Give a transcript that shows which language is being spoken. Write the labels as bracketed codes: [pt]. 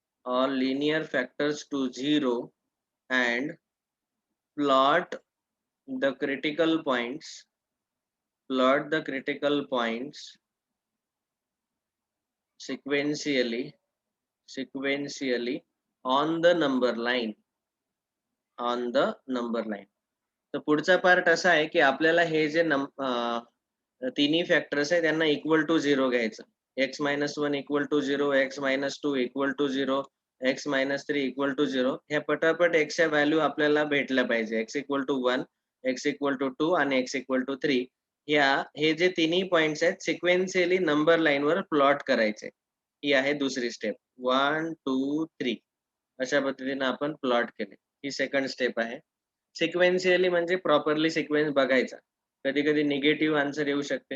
[en] all linear factors to 0 and plot the critical points sequentially on the number line. [mr] तर पुढचा part असा आहे की आपल्याला हे जे तिन्ही फॅक्टर्स आहे त्यांना इक्वल टू 0 घ्यायचं. [en] x minus 1 equal to 0, x minus 2 equal to 0, x minus 3 equal to 0. [mr] ह्या पटापट x च्या व्हॅल्यू आपल्याला भेटल्या पाहिजे. [en] x equal to 1, x equal to 2 आणि x equal to 3. [mr] हे जे तिन्ही पॉइंट्स आहेत सिक्वेन्शियली नंबर लाईन वर प्लॉट करायचे. ही आहे दुसरी स्टेप. 1 2 3 अशा पद्धतीने आपण प्लॉट केले. ही सेकंड स्टेप आहे. सिक्वेन्शियली म्हणजे प्रॉपरली सिक्वेन्स बघायचा. कधी कधी निगेटिव्ह आन्सर येऊ शकते.